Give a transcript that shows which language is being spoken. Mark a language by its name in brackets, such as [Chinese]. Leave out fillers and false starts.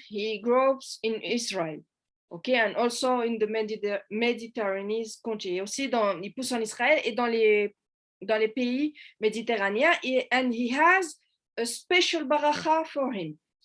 [English] He grows in Israel. Okay, and also in the Mediterranean country. [French] Aussi il pousse en Israël et dans les pays méditerranéens. [English] And he has a special baracha for him.